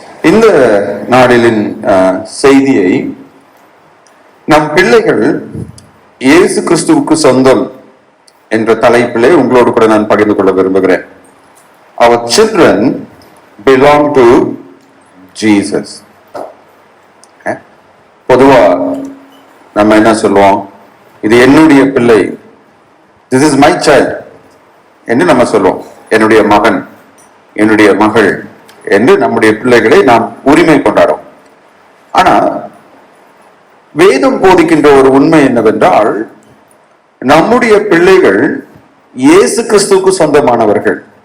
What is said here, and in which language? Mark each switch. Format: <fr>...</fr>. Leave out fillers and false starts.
<ta>இந்த நாளிலின் செய்தியை நம் பிள்ளைகள் இயேசு கிறிஸ்துவுக்கு சொந்தம் என்ற தலைப்பிலே உங்களோடு கூட நான் பகிர்ந்து கொள்ள விரும்புகிறேன்.</ta> <en>Our children belong to Jesus.</en> <ta>பொதுவா நம்ம என்ன சொல்லுவோம், இது என்னுடைய பிள்ளை,</ta> <en>this is my child</en> <ta>என்று நம்ம சொல்லுவோம். என்னுடைய மகன், என்னுடைய மகள் என்று நம்முடைய பிள்ளைகளை நாம் உரிமை கொண்டாடும். ஆனா வேதம் போதிக்கின்ற ஒரு உண்மை என்னவென்றால், நம்முடைய பிள்ளைகள் இயேசு கிறிஸ்துவுக்கு சொந்தமானவர்கள்.</ta>